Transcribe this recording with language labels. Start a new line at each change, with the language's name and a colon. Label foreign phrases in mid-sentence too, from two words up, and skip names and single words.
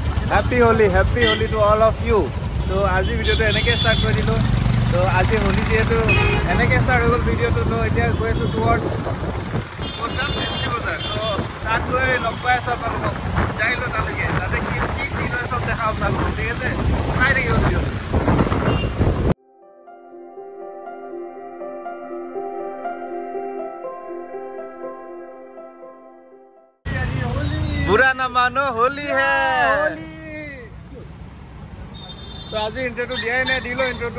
English: Happy Holi to all of you. So
Assamese: আজি ভিডিওটো এনেকৈ ষ্টাৰ্ট কৰি দিলোঁ। তো আজি হোলি যিহেতু এনেকৈ ষ্টাৰ্ট হৈ গ'ল ভিডিওটো, তো এতিয়া গৈ আছোঁ টুৱাৰ্ডছ ফেঞ্চি বজাৰ। তো তাত গৈ লগ পাই আছোঁ আপোনালোকক, যাই লওঁ তালৈকে, তাতে কি কি চিন হয় চব দেখা আপোনালোকক, ঠিক আছে? চাই থাকিব ভিডিঅ'টো।
Hindi: बुरा ना मानो होली है। तो आज इंट्रो दिया नहीं, दिलो इंट्रो।